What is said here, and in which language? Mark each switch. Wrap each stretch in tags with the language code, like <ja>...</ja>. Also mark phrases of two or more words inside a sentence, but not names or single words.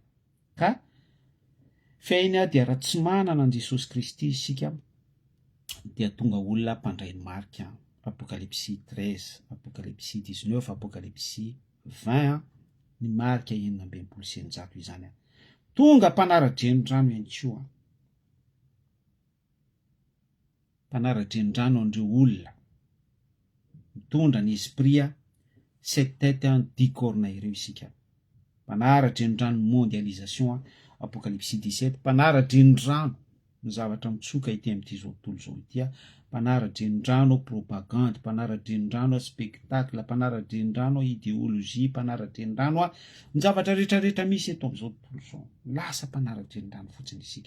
<mg>Ka feiny dia raha tsy manana an Jesosy Kristy isika dia tonga olona mpandray ny marika, apokalypsy 13, apokalypsy 19, apokalypsy 20 ny marika 19 sy 9 izany tonga mpanara-drenondrano ihany koa, mpanara-drenondrano andreo olona mitondra ny</mg> <fr>esprit sept têtes 10 cornes</fr> <mg>ireo isika, mpanara-drenondrano mondialisation apokalypsy 17, mpanara-drenondrano ny zavatra mitsoka ity amin'ity zao tontolo zao ity, mpanara-drenondrano propagande, mpanara-drenondrano spectacle, mpanara-drenondrano idéologie, mpanara-drenondrano ny zavatra rehetrarehetra misy eto amin'izao tontolo zao, lasa mpanara-drenondrano fotsiny isika.</mg>